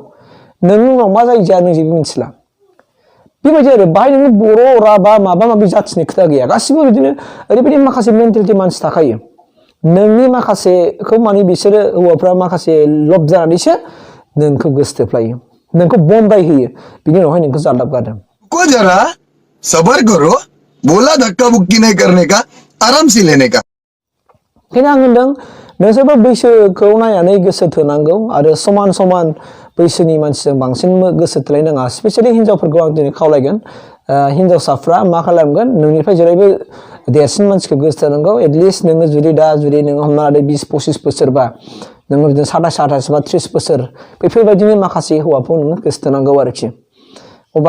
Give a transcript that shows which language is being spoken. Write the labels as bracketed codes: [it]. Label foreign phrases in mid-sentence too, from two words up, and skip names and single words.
[brx] नोंनि उनाव मा जायो जाया नों जेबो मिथिला। बेबायदि आरो बाहाय नोङो बर' राभा माबा माबि जाथिनि खोथा गैया, गासिबो बिदिनो ओरैबायदि माखासे मेन्टेलिटि मानसि थाखायो। नोंनि माखासेखौ माने बिसोरो हौवाफ्रा माखासे लब जानानैसो नोंखौ गोसोथोफ्लायो नोंखौ बम्बाइ होयो बिनि उनावहाय नोंखौ जाल्दाब गारदों [hi] को जरा सबर करो बोला धक्का बुक्की नहीं करने का आराम से लेने का [brx] ओंखायनो आं होनदों नोंसोरबो बैसोखौ नायनानै गोसो थोनांगौ आरो समान समान बैसोनि मानसिजों बांसिन गोसो थोलायनाङा स्पेसियेलि हिनजावफोरखौ आं दिनै खावलायगोन हिनजावसाफ्रा मा खालामगोन नोंनिफ्राय जेरैबो देरसिन मानसिखौ गोसो थोनांगौ एटलिस्ट नोङो जुदि नोङो हमना लादो 20-25 बोसोरबा नोङो बिदिनो 27-28 बा 30 बोसोर बेफोरबायदिनो माखासे हौवाखौ नोङो गोसो थोनांगौ आरोखि अब्ला